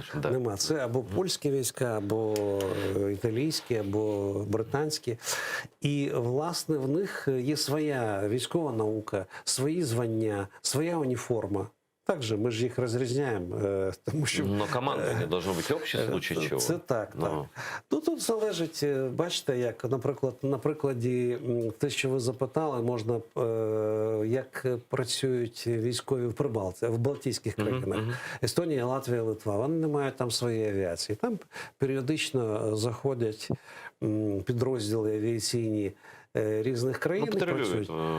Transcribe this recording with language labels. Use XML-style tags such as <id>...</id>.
<uk>Нема. Це або польські війська, або італійські, або британські. І, власне, в них є своя військова наука, свої звання, своя уніформа. Также ми ж їх розрізняємо, тому що...</uk> <ru>Но команда не должно бути общее, в случае чого.</ru> <uk>Це так. Ну, тут залежить, бачите, як, наприклад, на прикладі те, що ви запитали, можна, як працюють військові в Балтійських країнах. Естонія, Латвія, Литва. Вони не мають там своєї авіації. Там періодично заходять підрозділи авіаційні різних країн працюють.</uk>